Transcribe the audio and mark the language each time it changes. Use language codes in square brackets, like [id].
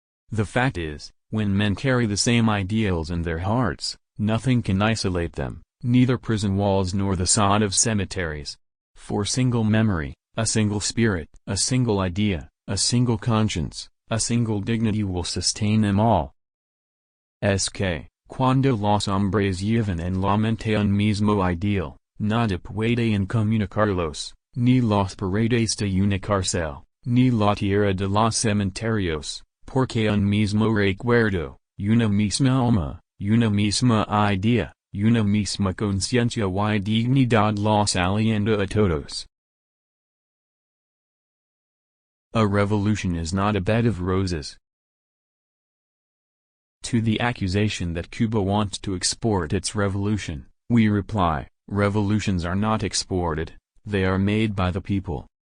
[en] The fact is, when men carry the same ideals in their hearts, nothing can isolate them, neither prison walls nor the sod of cemeteries. For single memory, a single spirit, a single idea, a single conscience, a single dignity will sustain them all. [es] Cuando los hombres llevan en la mente un mismo ideal, nada puede incomunicarlos, ni las paredes de una cárcel, ni la tierra de los cementerios. Porque un mismo recuerdo, una misma alma, una misma idea, una misma conciencia y dignidad los alienta a todos. [en] A revolution is not a bed of roses. To the accusation that Cuba wants to export its revolution, we reply, revolutions are not exported, they are made by the people.